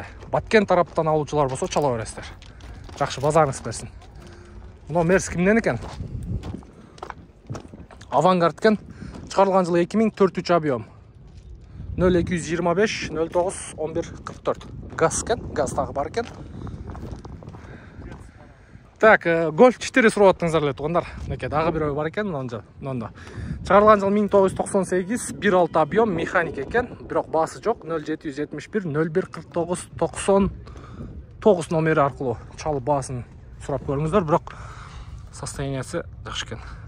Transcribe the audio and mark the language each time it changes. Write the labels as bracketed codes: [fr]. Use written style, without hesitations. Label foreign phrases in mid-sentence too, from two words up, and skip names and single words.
[ky] Баткен тараптан алуучулар болсо чала бересиздер. Жакшы, базарыңыз берсин. Мына Мерс кимден экен? Авангард екен. Чыгарылган жылы 2004 объем. 0225 09 11 44. Газ екен, газ тагы бар екен. Так, Golf 4 сурап аттыңыздар эле туугандар. Мынакей дагы бир ой бар екен мында. Чыгарылган жыл 1998, 1.6 объем, механик екен, бирок баасы жок. 0771 01 49 99 номери аркылуу чалып баасын сурап көрүңүздөр, бирок состояниясы жакшы экен.